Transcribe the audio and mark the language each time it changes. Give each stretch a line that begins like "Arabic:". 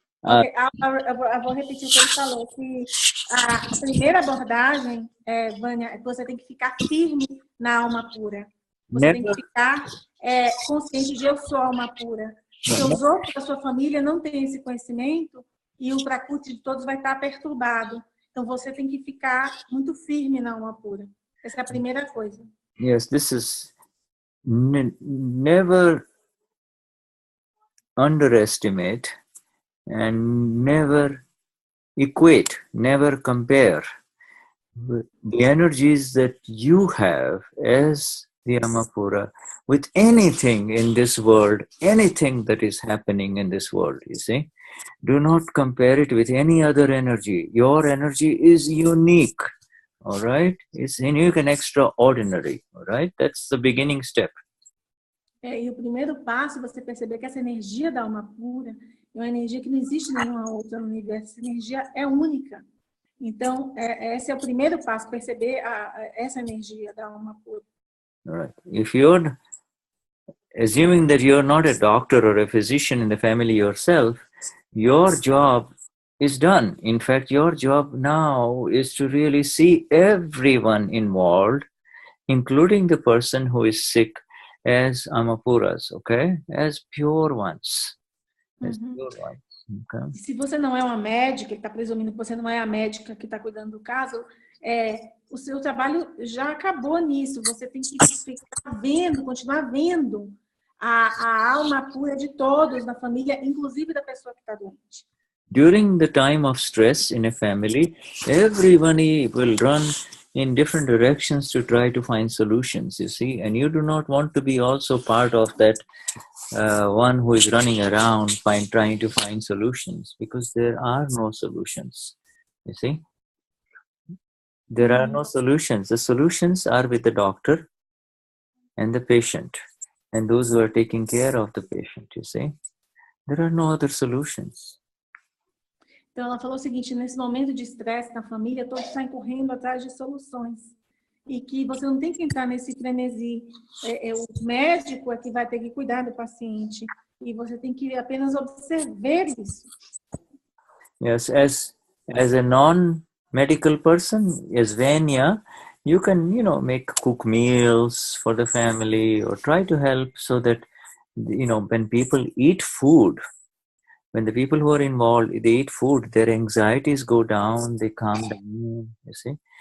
Portuguese: Eu vou repetir o que ele falou, que a primeira abordagem, Vânia, é que você tem que ficar firme na alma pura. Você tem que ficar consciente de eu sou alma pura. Porque os outros da sua família não têm esse conhecimento e o Prakruti de todos vai estar perturbado. Então, você tem que ficar muito firme na alma pura. Essa é a primeira coisa.
English: Yes, this is never underestimate and never equate, never compare the energies that you have as the Amapura with anything in this world, anything that is happening in this world, you see. Do not compare it with any other energy. Your energy is unique, all right? It's unique and extraordinary, all right? That's the beginning step.
Portuguese: E o primeiro passo é você perceber que essa energia da alma pura é uma energia que não existe nenhuma outra no universo. Essa energia é única. Então, esse é o primeiro passo, perceber essa energia da alma pura.
English: All right. If you're assuming that you're not a doctor or a physician in the family yourself, your job is done. In fact, your job now is to really see everyone involved, including the person who is sick, as Amapuras, okay? As pure ones. As pure ones. Okay?
Portuguese: Se você não é uma médica, está presumindo que você não é a médica que está cuidando do caso, o seu trabalho já acabou nisso. Você tem que ficar vendo, continuar vendo a alma pura de todos na família, inclusive da pessoa que está doente.
English: During the time of stress in a family, everybody will run in different directions to try to find solutions, you see, and you do not want to be also part of that one who is running around trying to find solutions, because there are no solutions, you see. There are no solutions. The solutions are with the doctor and the patient and those who are taking care of the patient, you see. There are no other solutions.
Portuguese: Então, ela falou o seguinte, nesse momento de estresse na família, todos saem correndo atrás de soluções. E que você não tem que entrar nesse frenesi. O médico é que vai ter que cuidar do paciente. E você tem que apenas observar isso.
English: Yes, as a non-medical person, as Vanya, you can, cook meals for the family or try to help so that, when people eat food, when the people who are involved, they eat food, their anxieties go down, they calm down, you see.